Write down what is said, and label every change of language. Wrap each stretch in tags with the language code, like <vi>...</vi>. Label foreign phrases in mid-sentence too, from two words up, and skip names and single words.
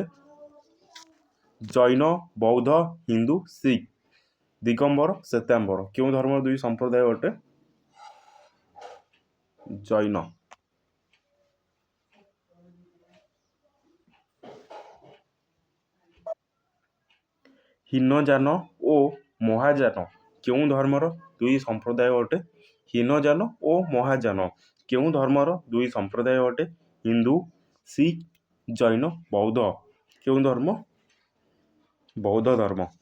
<or>जैन, बौद्ध, हिंदू, सिख। ଦିଗମ୍ବର, ଶ୍ୱେତାମ୍ବର କେଉଁ ଧର୍ମର ଦୁଇ ସମ୍ପ୍ରଦାୟ ଅଟେ? जैन। ହୀନଯାନ ଓ ମହାଯାନ କେଉଁ ଧର୍ମର ଦୁଇ ସମ୍ପ୍ରଦାୟ ଅଟେ? ହୀନଯାନ ଓ ମହାଯାନ କେଉଁ ଧର୍ମର ଦୁଇ ସମ୍ପ୍ରଦାୟ ଅଟେ? ହିନ୍ଦୁ, ଶିଖ, ଜୈନ, ବୌଦ୍ଧ। କେଉଁ ଧର୍ମ? ବୌଦ୍ଧ ଧର୍ମ।</or>